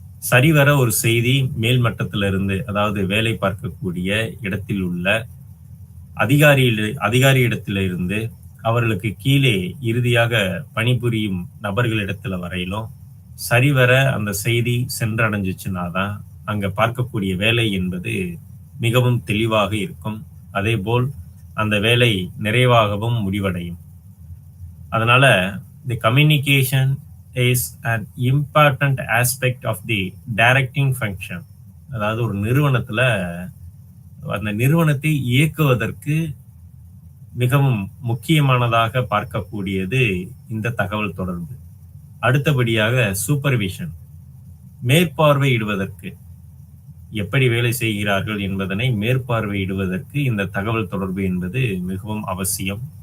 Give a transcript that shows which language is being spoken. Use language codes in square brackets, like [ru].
[ta] சரிவர ஒரு செய்தி மேல்மட்டத்திலிருந்து, அதாவது வேலை பார்க்கக்கூடிய இடத்தில் உள்ள அதிகாரியிடத்திலிருந்து அவர்களுக்கு கீழே இறுதியாக பணிபுரியும் நபர்களிடத்துல வரையிலும் சரிவர அந்த செய்தி சென்றடைஞ்சிச்சுன்னா தான் அங்க பார்க்கக்கூடிய வேலை என்பது மிகவும் தெளிவாக இருக்கும். அதே போல் அந்த வேலை நிறைவாகவும் முடிவடையும். அதனால [en] the communication is an important aspect of the directing function. [ta] அதாவது ஒரு நிறுவனத்துல அந்த நிறுவனத்தை இயக்குவதற்கு மிகவும் முக்கியமானதாக பார்க்கக்கூடியது இந்த தகவல் தொடர்பு. அடுத்தபடியாக சூப்பர்விஷன், மேற்பார்வையிடுவதற்கு, எப்படி வேலை செய்கிறார்கள் என்பதனை மேற்பார்வையிடுவதற்கு இந்த தகவல் தொடர்பு என்பது மிகவும் அவசியம்.